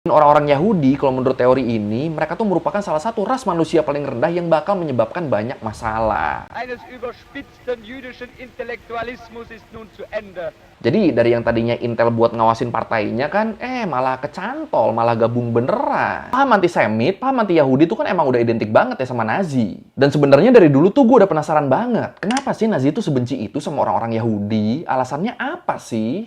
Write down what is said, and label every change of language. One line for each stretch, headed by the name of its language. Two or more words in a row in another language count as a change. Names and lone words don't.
Indonesian: Orang-orang Yahudi, kalau menurut teori ini, mereka tuh merupakan salah satu ras manusia paling rendah yang bakal menyebabkan banyak masalah.
German: Eines überspitzten jüdischen Intellektualismus ist nun zu Ende.
Indonesian: Jadi dari yang tadinya Intel buat ngawasin partainya kan, malah kecantol, malah gabung beneran. Paham antisemit, paham anti-Yahudi itu kan emang udah identik banget ya sama Nazi. Dan sebenarnya dari dulu tuh gue udah penasaran banget, kenapa sih Nazi itu sebenci itu sama orang-orang Yahudi? Alasannya apa sih?